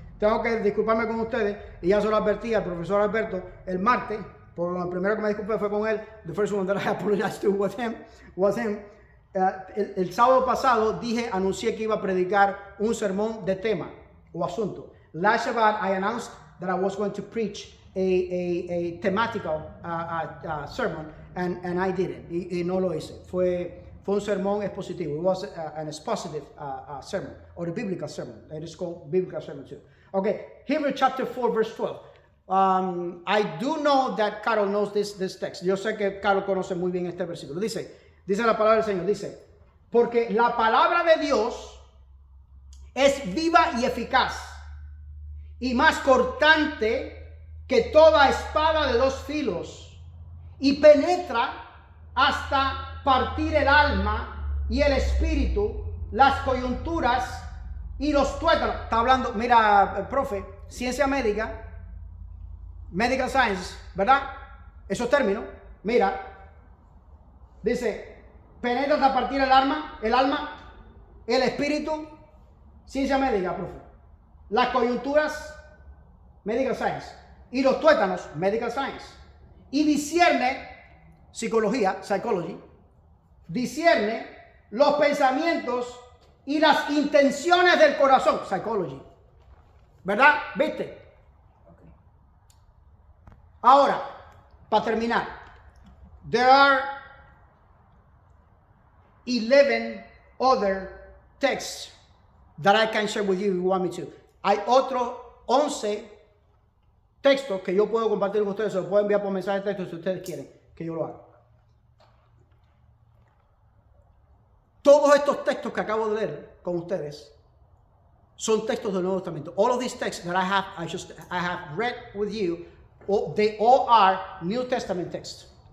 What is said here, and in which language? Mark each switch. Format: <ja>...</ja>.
<es>Tengo que disculparme con ustedes, y ya se lo advertí al profesor Alberto el martes, porque lo primero que me disculpé fue con él.</es> <en>The first one that I apologized to was him.</en> <es>El sábado pasado anuncié que iba a predicar un sermón de tema o asunto.</es> <en>Last Shabbat I announced that I was going to preach a thematical sermon, and I didn't.</en> <es>Y no lo hice. Fue un sermón expositivo.</es> <en>It was an expositive sermon, or a biblical sermon. It is called biblical sermon too. Okay, Hebrew chapter 4, verse 12. I do know that Carol knows this text.</en> <es>Yo sé que Carol conoce muy bien este versículo. Dice la palabra del Señor, dice, porque la palabra de Dios es viva y eficaz, y más cortante que toda espada de 2 filos, y penetra hasta partir el alma y el espíritu, las coyunturas y los tuétanos. Está hablando, mira, profe, ciencia médica,</es> <en>medical science,</en> <es>¿verdad? Esos términos, mira, dice, penetra hasta partir el alma, el espíritu, ciencia médica, profe, las coyunturas,</es> <en>medical science,</en> <es>y los tuétanos, medical science, y discierne, psicología,</es> <en>psychology,</en> <es>discierne los pensamientos y las intenciones del corazón, psychology, ¿verdad? ¿Viste? Okay. Ahora, para terminar,</es> <en>there are 11 other texts that I can share with you if you want me to.</en> <es>Hay otros 11 textos que yo puedo compartir con ustedes. Se los puedo enviar por mensaje de texto si ustedes quieren que yo lo haga. Todos estos textos que acabo de leer con ustedes son textos del Nuevo Testamento.</es> <en>All of these texts that I have read with you, they all are New Testament texts.</en>